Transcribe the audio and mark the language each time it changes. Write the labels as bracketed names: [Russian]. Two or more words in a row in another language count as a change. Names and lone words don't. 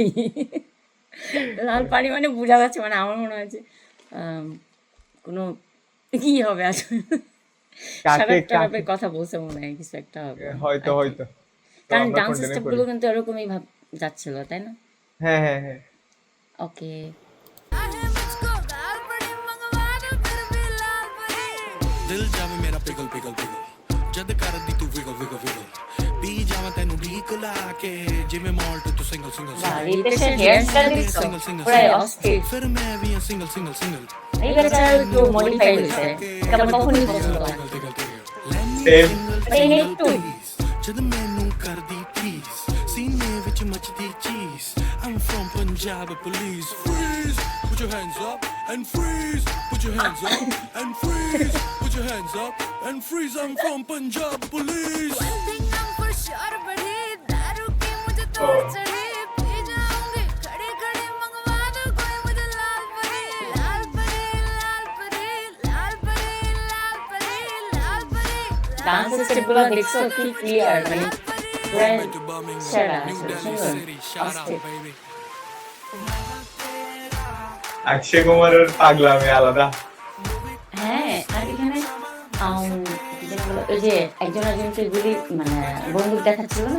[Bangla] লাল পাড়ি মানে বোঝা যাচ্ছে, মানে আমার মনে হয় যে আম, কোনো কি হবে আসলে, কাকে শারাপ কাকে টারাপের কথা বলছে মনে হয়, কিছু একটা হবে হয়তো [English] I think. [Bangla] হয়তো। তো কারণ আমরা ডান্স কন্টিনিউ করি। স্টেপগুলো কিন্তু এরকমই ভাব যাচ্ছিল, তাই না? হ্যাঁ হ্যাঁ হ্যাঁ। ওকে। [Hindi] चाहे मुझको लाल परी मंगवा दो फिर भी लाल परी [Punjabi] ਦਿਲ ਜਾਵੇ ਮੇਰਾ ਪਿਗਲ ਪਿਗਲ ਪਿਗਲ ਜਦ ਕਰਦੀ ਤੂੰ ਵਿਗਲ ਵਿਗਲ ਵਿਗਲ ਪੀ ਜਾਵਾਂ ਤੈਨੂੰ ਢੀਕ ਲਾ ਕੇ ਜਿਵੇਂ ਮਾਲਟ ਤੂੰ [English] single single [Bangla] বা রিতেশের হেয়ার স্টাইল দেখছো, পুরাই অস্থির। [Punjabi] ਫਿਰ ਮੈਂ ਵੀ ਆ [English] single single single [Bangla] এই বেচারা একটু মডিফাই হয়েছে, এটা আমার কখনই পছন্দ হয় না। সেম। এই একটু [Punjabi] ਜਦ ਮੈਨੂੰ ਕਰਦੀ ਪਲੀਜ਼ ਸੀਨੇ ਵਿੱਚ ਮੱਚਦੀ ਚੀਜ਼ [English] I'm from Punjab police freeze put your hands up and freeze put your hands up and freeze put your hands up and freeze I'm from Punjab police One thing I'm for sure [Hindi] बढ़ी दारू की मुझे तोड़ चढ़ी पी जाऊंगी खड़ी खड़ी मंगवा दो कोई मुझे लाल परी लाल परी लाल परी लाल परी लाल परी लाल परी [Bangla] ডান্স স্টেপগুলো দেখছো কি ক্লিয়ার, মানে পুরাই সেরা, আসলে সুন্দর, অস্থির। অক্ষয় কুমারের পাগলামি আলাদা। হ্যাঁ, আর এখানে কি যেন বলে, ওই যে একজন একজনকে গুলি মানে বন্দুক দেখাচ্ছিল না?